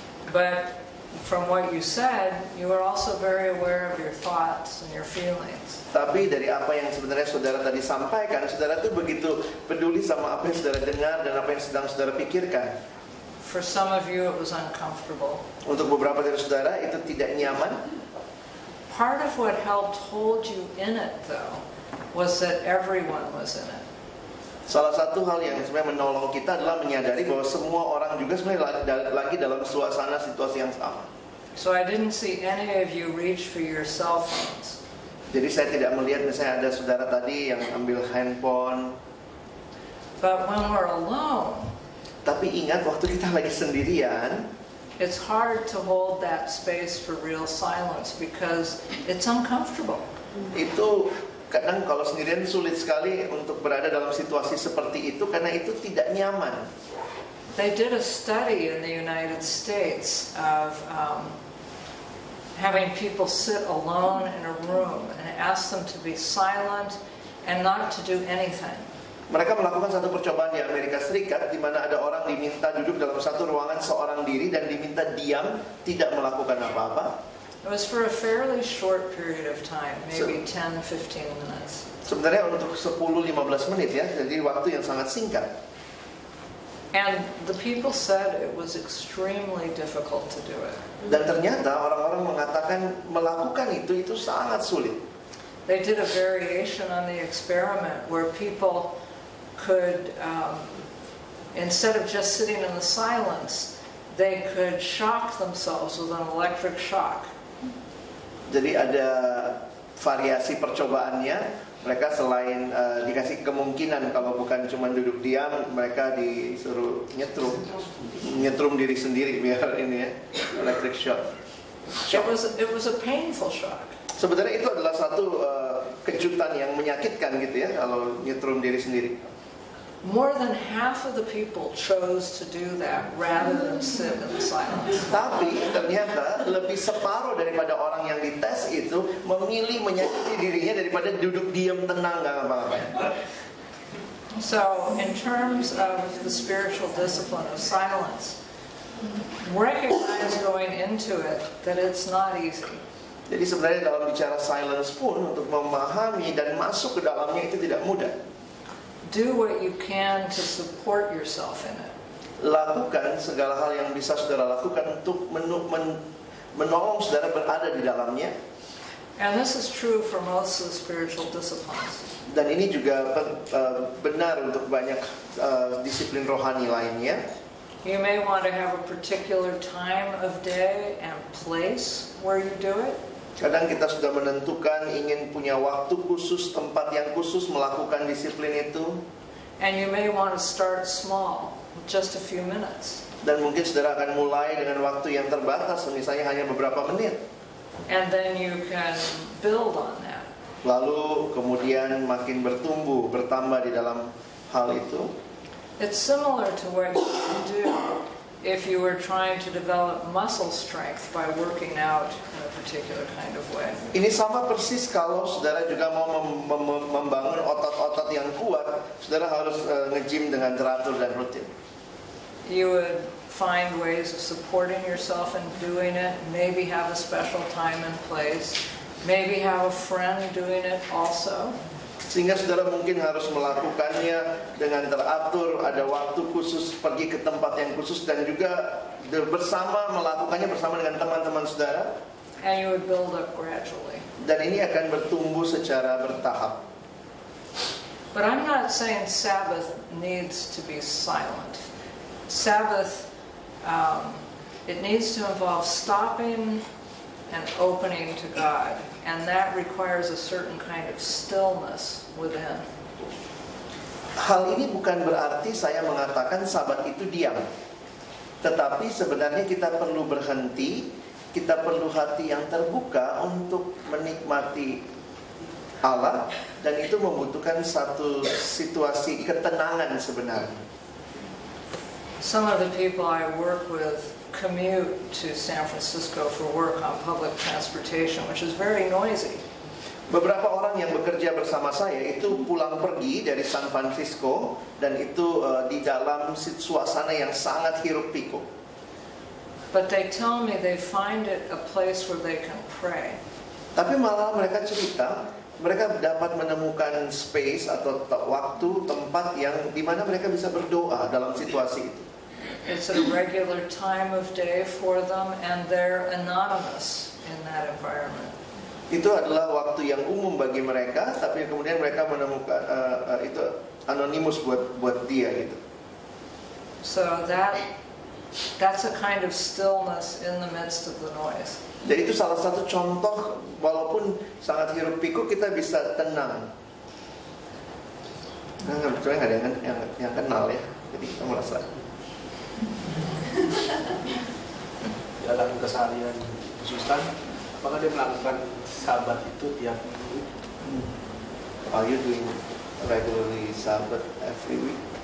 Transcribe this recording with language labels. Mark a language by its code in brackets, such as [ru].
[en] But from what you said, you were also very aware of your thoughts and your feelings. [id] Tapi dari apa yang sebenarnya saudara tadi sampaikan, saudara tuh begitu peduli sama apa yang saudara dengar dan apa yang sedang saudara pikirkan. [en] For some of you, it was uncomfortable. [id] Untuk beberapa dari saudara itu tidak nyaman. [en] Part of what helped hold you in it, though, was that everyone was in it. [id] Salah satu hal yang sebenarnya menolong kita adalah menyadari bahwa semua orang juga sebenarnya lagi dalam suasana situasi yang sama. [en] So I didn't see any of you reach for your cell phones. [id] Jadi saya tidak melihat misalnya ada saudara tadi yang ambil handphone. [en] But when we're alone, [id] Tapi ingat waktu kita lagi sendirian, [en] it's hard to hold that space for real silence because it's uncomfortable. [id] itu kadang kalau sendirian sulit sekali untuk berada dalam situasi seperti itu karena itu tidak nyaman. [en] They did a study in the United States of having people sit alone in a room and ask them to be silent and not to do anything. [id] Mereka melakukan satu percobaan di Amerika Serikat di mana ada orang diminta duduk dalam satu ruangan seorang diri dan diminta diam, tidak melakukan apa-apa. [en] It was for a fairly short period of time, maybe 10-15 minutes. [id] Sebenarnya untuk 10-15 menit ya, jadi waktu yang sangat singkat. [en] And the people said it was extremely difficult to do it. [id] Dan ternyata orang-orang mengatakan melakukan itu sangat sulit. [en] They did a variation on the experiment where people could, instead of just sitting in the silence, they could shock themselves with an electric shock. [id] Jadi ada variasi percobaannya. Mereka selain dikasih kemungkinan kalau bukan cuma duduk diam, mereka disuruh nyetrum diri sendiri biar ini ya, [en] electric shock. It was a painful shock. [id] Sebenarnya itu adalah satu kejutan yang menyakitkan gitu ya kalau nyetrum diri sendiri. [en] More than half of the people chose to do that rather than sit in silence. [id] Tapi ternyata lebih separuh daripada orang yang dites itu memilih menyakiti dirinya daripada duduk diam tenang nggak ngapa-ngapain. [en] So, in terms of the spiritual discipline of silence, recognize going into it that it's not easy. [id] Jadi sebenarnya dalam bicara silence pun untuk memahami dan masuk ke dalamnya itu tidak mudah. [en] Do what you can to support yourself in it. [id] Lakukan segala hal yang bisa saudara lakukan untuk menolong saudara berada di dalamnya. [en] And this is true for most of the spiritual disciplines. [id] Dan ini juga benar untuk banyak disiplin rohani lainnya. [en] You may want to have a particular time of day and place where you do it. [id] Kadang kita sudah menentukan ingin punya waktu khusus, tempat yang khusus melakukan disiplin itu. [en] And you may want to start small, just a few minutes. [id] Dan mungkin saudara akan mulai dengan waktu yang terbatas, misalnya hanya beberapa menit. [en] And then you can build on that. [id] Lalu kemudian makin bertumbuh, bertambah di dalam hal itu. [en] It's similar to what you would do if you were trying to develop muscle strength by working out in a particular kind of way. [id] Ini sama persis kalau saudara juga mau membangun otot-otot yang kuat, saudara harus nge-gym dengan teratur dan rutin. [en] You would find ways of supporting yourself in doing it, maybe have a special time and place, maybe have a friend doing it also. [id] Sehingga saudara mungkin harus melakukannya dengan teratur, ada waktu khusus, pergi ke tempat yang khusus, dan juga melakukannya bersama dengan teman-teman saudara. [en] And you would build up gradually. [id] Dan ini akan bertumbuh secara bertahap. [en] But I'm not saying Sabbath needs to be silent. Sabbath, it needs to involve stopping and opening to God. And that requires a certain kind of stillness within. [id] Hal ini bukan berarti saya mengatakan Sabat itu diam. Tetapi sebenarnya kita perlu berhenti, kita perlu hati yang terbuka untuk menikmati Allah. Dan itu membutuhkan satu situasi ketenangan sebenarnya. [en] Some of the people I work with commute to San Francisco for work on public transportation, which is very noisy. [id] Beberapa orang yang bekerja bersama saya itu pulang pergi dari San Francisco dan itu di dalam suasana yang sangat hiruk pikuk. [en] But they tell me they find it a place where they can pray. [id] Tapi malah mereka cerita, mereka dapat menemukan space atau waktu, tempat yang di mana mereka bisa berdoa dalam situasi itu. [en] It's a regular time of day for them, and they're anonymous in that environment. [id] Itu adalah waktu yang umum bagi mereka, tapi kemudian mereka menemukan itu anonimus buat dia gitu. [en] So that That's a kind of stillness in the midst of the noise. [id] Jadi itu salah satu contoh, walaupun sangat hiruk pikuk kita bisa tenang. Nah, kebetulan nggak ada yang kenal ya, jadi kita merasa. Dalam keseharian Susan, apakah dia melakukan sabat itu tiap minggu? [en] Are you doing regularly Sabat every week?